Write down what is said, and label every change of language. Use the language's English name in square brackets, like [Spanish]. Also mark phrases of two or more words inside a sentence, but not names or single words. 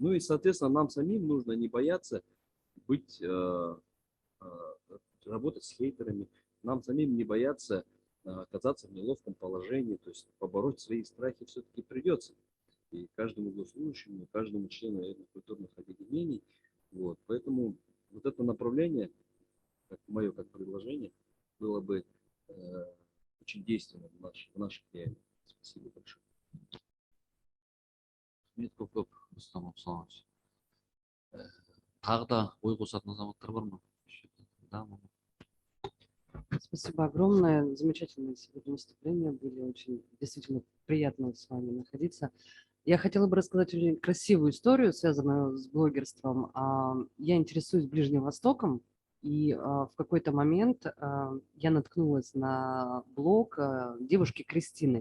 [Russian] Ну и, соответственно, нам самим нужно не бояться быть, работать с хейтерами, нам самим не бояться оказаться в неловком положении, то есть побороть свои страхи все-таки придется. И каждому госслужащему, каждому члену культурных объединений. Вот. Поэтому вот это направление, как мое как предложение, было бы очень действенным в наших реалиях. Спасибо большое. [Kazakh] Рахмет көп, Рустам Абсалович. Тағы да ой қосатын азаматтар бар ма? [Russian] Да, Спасибо огромное. Замечательные сегодня выступления были. Очень действительно приятно с вами находиться. Я хотела бы рассказать очень красивую историю, связанную с блогерством. Я интересуюсь Ближним Востоком, и в какой-то момент я наткнулась на блог девушки Кристины.